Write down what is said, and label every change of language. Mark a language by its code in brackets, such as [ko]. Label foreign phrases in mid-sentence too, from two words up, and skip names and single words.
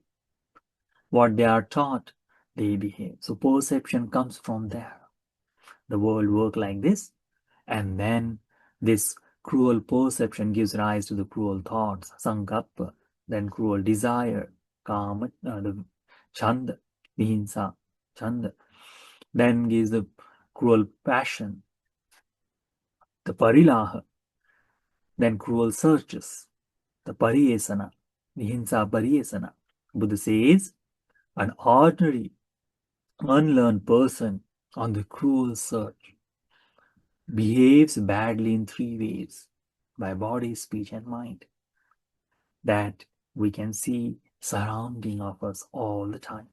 [en] What they are taught, they behave. So perception comes from there. The world works like this, and then this cruel perception gives rise to the cruel thoughts, sankappa, then cruel desire, kama, the chanda, [pi] vihinsa, chanda, [en] then gives the cruel passion, the parilaha, then cruel searches, the pariyesana, [pi] vihinsa pariyesana. [en] Buddha says, an ordinary, unlearned person on the cruel search behaves badly in 3 ways: by body, speech, and mind. That we can see surrounding of us all the time.